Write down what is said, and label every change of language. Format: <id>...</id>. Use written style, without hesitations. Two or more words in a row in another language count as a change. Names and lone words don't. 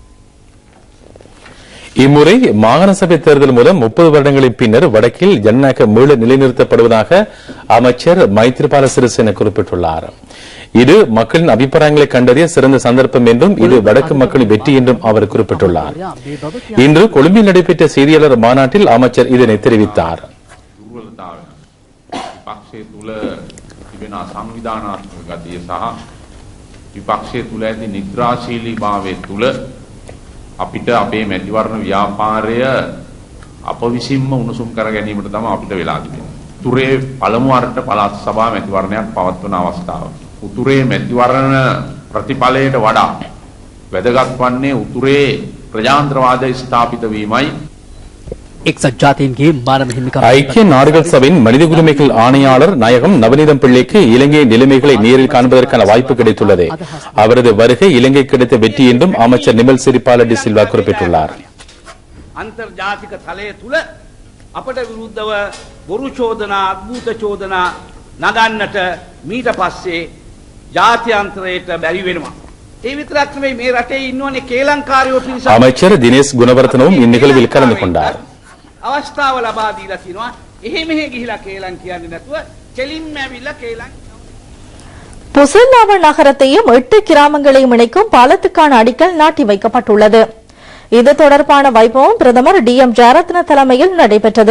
<ta>இம்முறை மாகாண சபை தேர்தல் மூலம் 30 வருடங்களின் பின்னர் வடக்கில் ஜனநாயகம் மீள நிலைநிறுத்தப்படுவதாக அமைச்சர் மைத்ரிபால சிறிசேன குறிப்பிட்டுள்ளார். இது மக்களின் அபிப்பிராயங்களை கண்டறிய சிறந்த சந்தர்ப்பம் என்றும் இது வடக்கு மக்களின் வெற்றி என்றும் அவர் குறிப்பிட்டுள்ளார். இன்று கொழும்பில் நடைபெற்ற செய்தியாளர் மாநாட்டில் அமைச்சர் இதனை தெரிவித்தார்.</ta> <si>අපිට අපේ මැතිවරණ ව්‍යාපාරය අප විසින්ම උණුසුම් කර ගැනීමට තමයි අපිට වෙලා තිබෙන්නේ. උතුරේ පළමු වරට පළාත් සභා මැතිවරණයක් පවත්වන අවස්ථාව. උතුරේ මැතිවරණ ප්‍රතිඵලයට වඩා වැදගත් වන්නේ උතුරේ ප්‍රජාතන්ත්‍රවාදය ස්ථාපිත වීමයි.</si> <ta>ஐக்கிய நாடுகள் சபையின் மனித உரிமைகள் ஆணையாளர் நாயகம் நவநீதம் பிள்ளைக்கு இலங்கை நிலைமைகளை நேரில் காண்பதற்கான வாய்ப்பு கிடைத்துள்ளது. அவரது வருகை இலங்கை கிடைத்த வெற்றி என்றும் அமைச்சர் நிமல் சிறிபால டி சில்வா குறிப்பிட்டுள்ளார்.</ta> <si>අන්තර්ජාතික තලය තුල අපට විරුද්ධව බොරු චෝදනා අද්භූත චෝදනා නගන්නට මීට පස්සේ ජාත්‍යන්තරයට බැරි වෙනවා. ඒ විතරක් නෙවෙයි මේ රටේ ඉන්නෝනේ කේලංකාරයෝ පිරිස.</si> <ta>அமைச்சர் தினேஷ் குணவர்தனவும் இந்நிகழ்வில் கலந்து கொண்டார்.</ta> <si>අවස්ථාව ලබා දීලා තිනවා. එහෙ මෙහෙ ගිහිලා කේලම් කියන්නේ නැතුව කෙලින්ම ඇවිල්ලා කේලම්.</si> <ta>புசல்லாவ நகரத்தையும் 8 கிராமங்களையும் இணைக்கும் பாலத்துக்கான அடிக்கல் நாட்டி வைக்கப்பட்டுள்ளது. இது தொடர்பான வைபவம் பிரதமர் DM ஜெயரத்ன தலைமையில் நடைபெற்றது.</ta>